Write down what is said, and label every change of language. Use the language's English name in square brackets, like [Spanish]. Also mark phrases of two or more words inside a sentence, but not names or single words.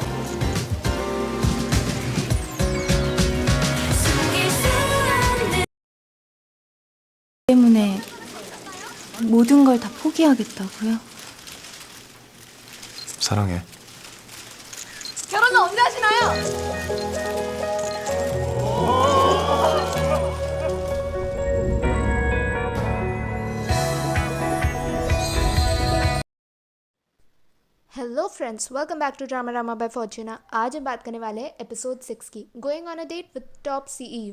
[Korean] 때문에 모든 걸 다 포기하겠다고요? 사랑해. 결혼은 언제 하시나요? [English] hello friends, welcome back to Drama Rama by Fortuna. [Hindi] आज हम बात करने वाले हैं एपिसोड 6 की, [English] going on a date with top CEO.